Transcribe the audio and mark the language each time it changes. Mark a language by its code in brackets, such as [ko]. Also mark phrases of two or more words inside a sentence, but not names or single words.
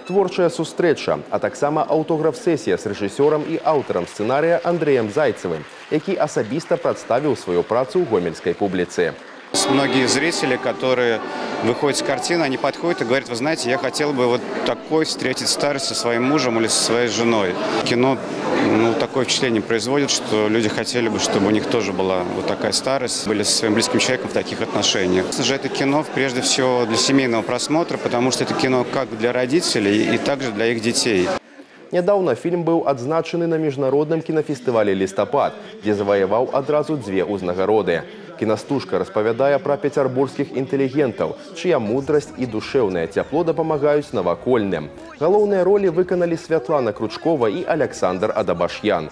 [be] Творчая сустрэча, а таксама аўтограф-сесія з рэжысёрам і аўтарам сцэнарыя Андрэем Зайцевым, які асабіста прадставіў сваю працу ў гомельскай публіцы. [ru] Многие зрители, которые выходят с картины, они подходят и говорят: вы знаете, я хотел бы вот такой встретить старость со своим мужем или со своей женой. Кино такое впечатление производит, что люди хотели бы, чтобы у них тоже была вот такая старость, были со своим близким человеком в таких отношениях. Конечно же, это кино прежде всего для семейного просмотра, потому что это кино как для родителей и также для их детей. [be] Нядаўна фільм быў адзначаны на міжнародным кінафестывалі «Лістапад», дзе заваяваў адразу 2 ўзнагароды. Кінастужка распавядае пра пецярбургскіх інтэлігентаў, чыя мудрасць і душэўнае цяпло дапамагаюць навакольным. Галоўныя ролі выканалі Святлана Кручкова і Александр Адабашьян.